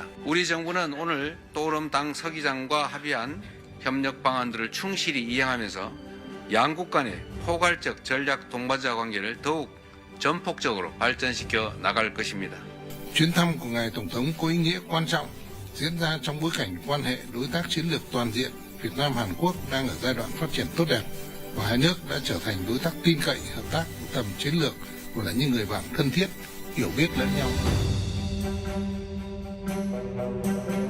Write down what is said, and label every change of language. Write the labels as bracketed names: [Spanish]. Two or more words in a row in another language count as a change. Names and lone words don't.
[Korean] 우리 정부는 오늘 또오름당 서기장과 합의한 협력 방안들을 충실히 이행하면서 양국 간의 포괄적 전략 동반자 관계를 더욱 전폭적으로 발전시켜 나갈 것입니다. [Vietnamese] Chuyến thăm của ngài Tổng thống có ý nghĩa quan trọng, diễn ra trong bối cảnh quan hệ đối tác chiến lược toàn diện Việt Nam Hàn Quốc đang ở giai đoạn phát triển tốt đẹp và hai nước đã trở thành đối tác tin cậy, hợp tác tầm chiến lược và là những người bạn thân thiết, hiểu biết lẫn nhau.